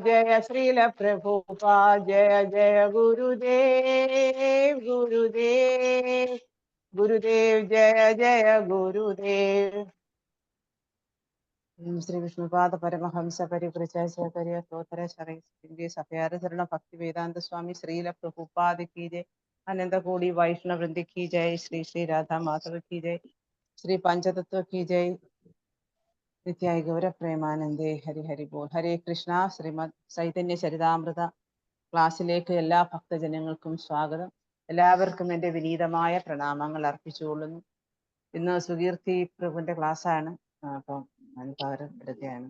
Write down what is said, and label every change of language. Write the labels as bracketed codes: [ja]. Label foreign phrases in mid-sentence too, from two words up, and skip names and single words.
[sa] ജയ ശ്രീല പ്രഭുപാദ്. ജയ ജയ ഗുരുദേവ് ഗുരുദേവ് ഗുരുദേവ്. ജയ ജയ ഗുരുദേവ്. ശ്രീ വിഷ്ണുപാദ പരമഹംസ പരിവ്രജാചാര്യ സ്തോത്ര ശരണ്യ സഭയാരചരണ ഭക്തി വേദാന്ത സ്വാമി ശ്രീല പ്രഭുപാദ് [hi] की जय. अनंत कोटि वैष्णव वृंद की जय. श्री श्री राधा माधव की जय. श्री पंचतत्व की जय. [sa] നിത്യായ ഗൗര പ്രേമാനന്ദേ ഹരി ഹരി ബോൾ. ഹരേ കൃഷ്ണ. [ml] ശ്രീമദ് ചൈതന്യ ചരിതാമൃത ക്ലാസ്സിലേക്ക് എല്ലാ ഭക്തജനങ്ങൾക്കും സ്വാഗതം. എല്ലാവർക്കും എൻ്റെ വിനീതമായ പ്രണാമങ്ങൾ അർപ്പിച്ചുകൊള്ളുന്നു. ഇന്ന് സുകീർത്തി പ്രഭുവിൻ്റെ ക്ലാസ്സാണ്. അപ്പം പകരം എടുക്കുകയാണ്.